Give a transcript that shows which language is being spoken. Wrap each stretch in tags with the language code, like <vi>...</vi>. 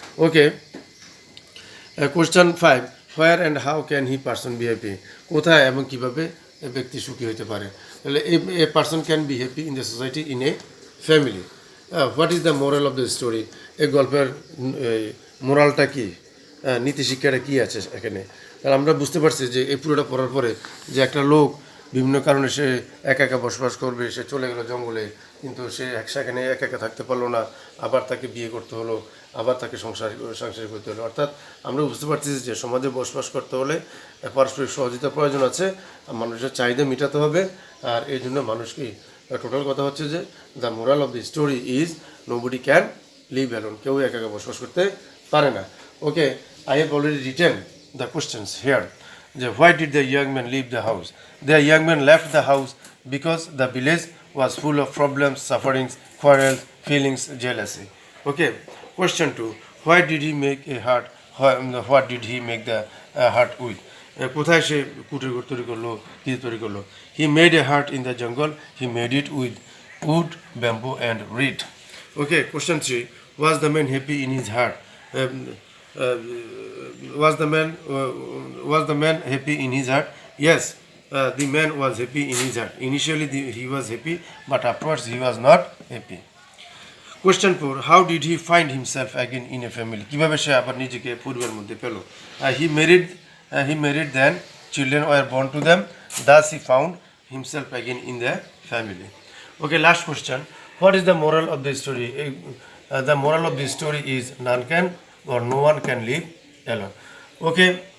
<en>Okay, question 5, where and how can he person be happy,</en> <bn>কোথায় এবং কিভাবে ব্যক্তি সুখী হতে পারে?</bn> <en>তাহলে a person can be happy in the society in a family. What is the moral of the story,</en> <bn>এই গল্পের মোরালটা কি, নীতি শিক্ষাটা কী আছে এখানে? তাহলে আমরা বুঝতে পারছি যে এই পুরোটা পড়ার পরে যে একটা লোক বিভিন্ন কারণে সে একা একা বসবাস করবে, সে চলে গেল জঙ্গলে, কিন্তু সে সেখানে একা একা থাকতে পারলো না, আবার তাকে বিয়ে করতে হলো, আবার তাকে সংসার করতে হলো। অর্থাৎ আমরা বুঝতে পারছি যে সমাজে বসবাস করতে হলে পারস্পরিক সহযোগিতার প্রয়োজন আছে, মানুষের চাহিদা মেটাতে হবে। আর এই জন্য মানুষ কি, টোটাল কথা হচ্ছে যে</bn> <en>the moral of the story is nobody can live alone,</en> <bn>কেউ একা একা বসবাস করতে পারে না।</bn> <en>Okay, I have already written the questions here. Why did the young man leave the house? The young man left the house because the village was full of problems, sufferings, quarrels, feelings, jealousy. Okay, question 2, why did he make a hut what did he make the hut with?</en> <bn>কোথায় সে কুটির ঘর তৈরি করলো, কি তৈরি করলো?</bn> <en>He made a hut in the jungle. He made it with wood, bamboo, and reed. Okay, question 3. Was the man happy in his heart? Uh, was the man happy in his heart? Yes, the man was happy in his heart. Initially, he was happy, but afterwards he was not happy. Question 4. How did he find himself again in a family?</en> <bn>কিভাবে সে আবার নিজেকে পরিবারের মধ্যে পেল?</bn> <en>He married then. Children were born to them. Thus he found himself again in the family. Okay, last question. What is the moral of the story? The moral of the story is none can or no one can live alone. Okay.</en>